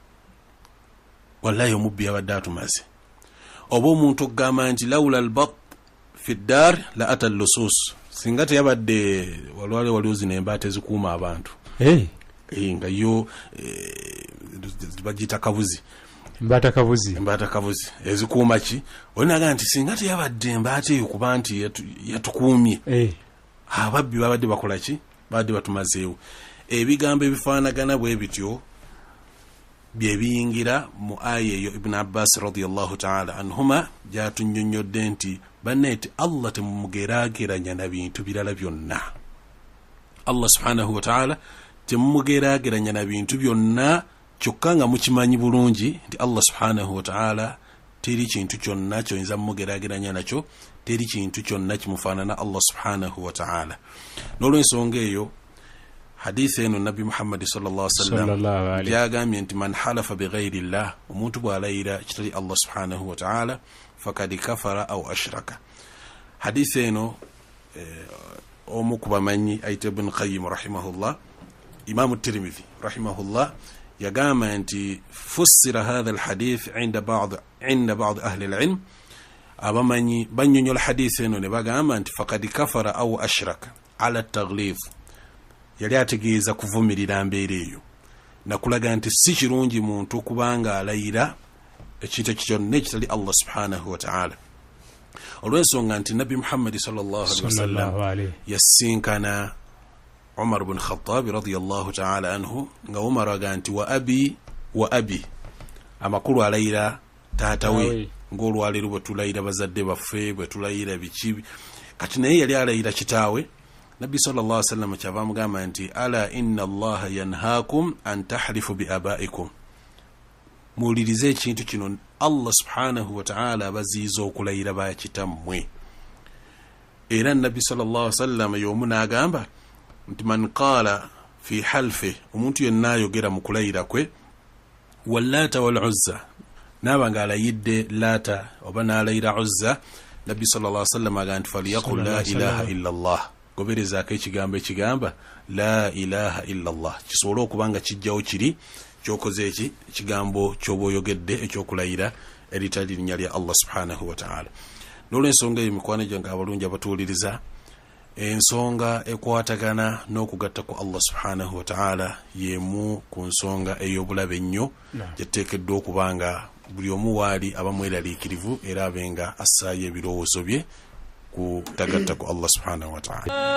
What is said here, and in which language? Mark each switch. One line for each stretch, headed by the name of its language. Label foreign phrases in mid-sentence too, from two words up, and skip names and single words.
Ganda: wallahi omubbi yabadde atumaze, oba omuntu okugamba nti
Arabic: لولا البط في الدار لأتى اللصوص,
Ganda: singa teyabadde walwale waliwo zino embaata ezikuuma abantu nga yo bagita kabuzi, embaata kabuzi ezikuuma ki, olinaga nti singa teyabadde embaata eyo kuba nti yatukuumye ababbi babadde bakola ki, babadde batumazeewo. Ebigambo ebifaanagana bwe bityo bye biyingira mu aya eyo Ibn Abbas
Arabic: رضي الله تعالى عنهما
Ganda: gy'atunnyonnyodde nti banneeti Allah temumugeraageranya na bintu birala byonna. Allah
Arabic: سبحانه وتعالى
Ganda: temumugeraageranya na bintu byonna, kyokka nga mukimanyi bulungi nti Allah
Arabic: سبحانه وتعالى
Ganda: teri kintu kyonna kyoyinza mumugeraageranya nakyo, teri kintu kyonna kimufaanana Allah
Arabic: سبحانه وتعالى.
Ganda: N'olw'ensonga eyo hadithi eno Nabi Muhammad
Arabic: صلى الله عليه وسلم
Ganda: yagambye nti
Arabic: من حلف بغير الله,
Ganda: omuntu bw'alayira kitali Allah
Arabic: سبحانه وتعالى فقد كفر أو أشرك.
Ganda: Hadithi eno omu ku bamanyi ayita Ibn Qayyim rahimahullah, Imam Tirmidhi rahimahullah yagamba nti
Arabic: فسر هذا الحديث عند بعض أهل العلم,
Ganda: abamanyi bannyonnyola hadithi eno ne bagamba nti
Arabic: فقد كفر أو أشرك على التغليظ,
Ganda: yali ategeeza kuvumirira mbeera eyo nakulaga nti si kirungi muntu kubanga alayira ekintu kyonna ekitali Allah
Arabic: سبحانه وتعالى.
Ganda: Olw'ensonga nti Nabi Muhammad
Arabic: صلى الله عليه وسلم
Ganda: yasinkana Umar ibn Khattab
Arabic: رضي الله تعالى عنه
Ganda: nga Umar aga nti
Arabic: وأبي
Ganda: amakulu alayira taatawe, ng'olwaleero bwe tulayira bazadde baffe, bwe tulayira biki, kati naye yali alayira kitaawe.
Arabic: Nabbi صلى الله عليه وسلم
Ganda: kyava mugamba nti
Arabic: ألا إن الله ينهاكم أن تحلفوا بآبائكم,
Ganda: muwulirize ekintu kino, Allah
Arabic: سبحانه وتعالى
Ganda: abaziiza okulayira bakitammwe. Era Nabbi
Arabic: صلى الله عليه وسلم
Ganda: y'omu n'agamba nti
Arabic: من قال في حلفه,
Ganda: omuntu yenna ayogera mu kulayira kwe,
Arabic: واللات والعزى,
Ganda: naaba ng'alayidde laata oba n'alayira uzza, Nabbi
Arabic: صلى الله عليه وسلم
Ganda: agamba nti
Arabic: فليقل لا إله إلا الله,
Ganda: goberezaako ekigambo ekigamba
Arabic: لا إله إلا الله,
Ganda: kisobole okubanga kijjawo kiri kyokoze ekigambo ky'oba oyogedde ekyokulayira eritali linnya lya Allah
Arabic: سبحانه وتعالى.
Ganda: N'olw'ensonga eyo mikwano gyange abalungi abatuwuliriza, ensonga ekwatagana n'okugatta ku Allah
Arabic: سبحانه وتعالى
Ganda: yemu ku nsonga ey'obulabe ennyo gyeteekeddwa okubanga buli omu waali aba mweraliikirivu era abenga assaayo ebirowoozo bye ku tagatta ku Allah
Arabic: سبحانه وتعالى.